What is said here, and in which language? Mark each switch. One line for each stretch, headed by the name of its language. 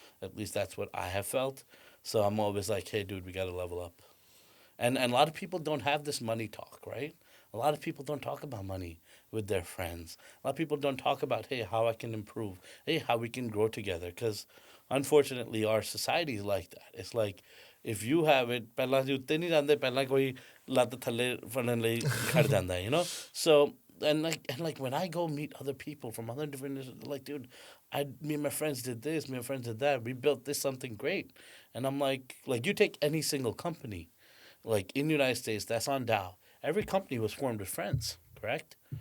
English: At least that's what I have felt. So I'm always like, hey, dude, we got to level up. And a lot of people don't have this money talk, right? A lot of people don't talk about money with their friends. A lot of people don't talk about, hey, how I can improve, hey, how we can grow together. Because unfortunately, our society is like that. It's like, if you have it,
Punjabi: ਪਹਿਲਾਂ ਜੇ ਉੱਤੇ ਨਹੀਂ ਜਾਂਦੇ ਪਹਿਲਾਂ ਕੋਈ ਲੱਤ ਥੱਲੇ ਫੜਨ ਲਈ ਖੜ ਜਾਂਦਾ ਹੈ.
English: So and like when I go meet other people from other different, like, dude, me and my friends did this, me and my friends did that, we built this something great. And I'm like you take any single company, like in the United States, that's on Dow. Every company was formed with friends, correct?